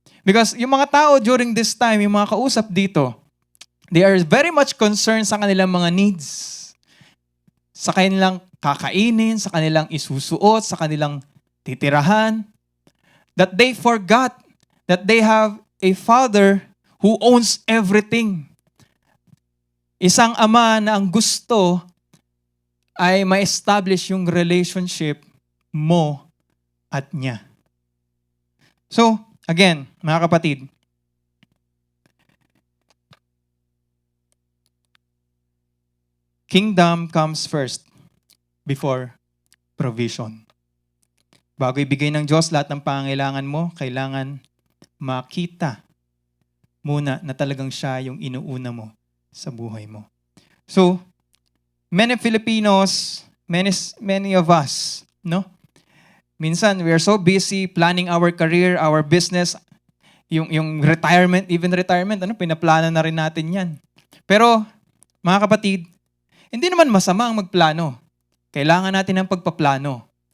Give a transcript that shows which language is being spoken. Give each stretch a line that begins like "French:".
English: Because
Filipino: yung mga tao
English: during this time,
Filipino: yung mga kausap dito,
English: they are very much concerned
Filipino: sa kanilang mga
English: needs.
Filipino: Sa kanilang kakainin, sa kanilang isusuot, sa kanilang titirahan.
English: That they forgot that they have a Father who owns everything.
Filipino: Isang ama na ang gusto ay ma-establish yung relationship mo at niya.
English: So, again,
Filipino: mga kapatid,
English: kingdom comes first before provision.
Filipino: Bago ibigay ng Diyos lahat ng pangangailangan mo, kailangan makita muna na talagang siya yung inuuna mo sa buhay mo.
English: So, many Filipinos, many of us, no? Minsan, we are so busy planning our career, our business, yung retirement, even retirement,
Filipino: pinaplano na rin natin yan. Pero, mga kapatid, hindi naman masama ang magplano. Kailangan natin ng pagpaplano.